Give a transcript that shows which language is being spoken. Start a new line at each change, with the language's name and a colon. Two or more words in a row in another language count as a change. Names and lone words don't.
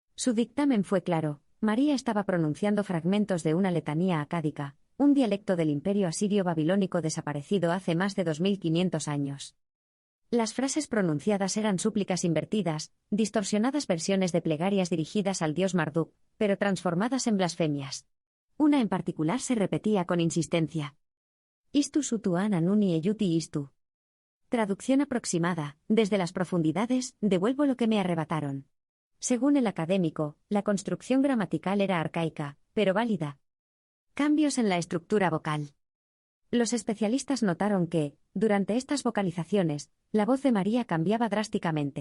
Spanish: Su dictamen fue claro: María estaba pronunciando fragmentos de una letanía acádica, un dialecto del imperio asirio babilónico desaparecido hace más de 2500 años. Las frases pronunciadas eran súplicas invertidas, distorsionadas versiones de plegarias dirigidas al dios Marduk, pero transformadas en blasfemias. Una en particular se repetía con insistencia.
Akkadian: Istu sutuan anuni eyuti istu.
Spanish: Traducción aproximada: desde las profundidades, devuelvo lo que me arrebataron. Según el académico, la construcción gramatical era arcaica, pero válida. Cambios en la estructura vocal. Los especialistas notaron que, durante estas vocalizaciones, la voz de María cambiaba drásticamente.